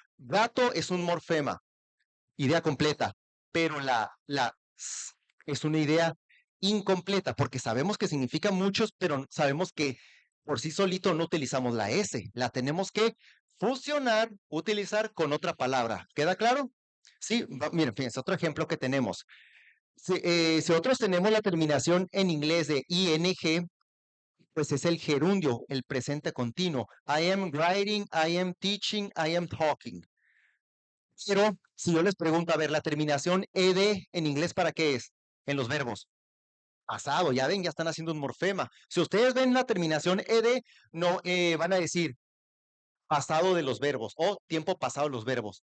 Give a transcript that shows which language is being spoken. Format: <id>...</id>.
<es>Gato es un morfema, idea completa, pero la es una idea incompleta porque sabemos que significa muchos, pero sabemos que por sí solito no utilizamos la S, la tenemos que fusionar, utilizar con otra palabra. ¿Queda claro? Sí, miren, fíjense, otro ejemplo que tenemos. Si nosotros tenemos la terminación en inglés de ing, pues es el gerundio, el presente continuo.</es> <en>I am writing, I am teaching, I am talking.</en> <es>Pero si yo les pregunto, a ver, la terminación ed en inglés, ¿para qué es? En los verbos. Pasado, ya ven, ya están haciendo un morfema. Si ustedes ven la terminación ed, no van a decir pasado de los verbos o tiempo pasado de los verbos.</es>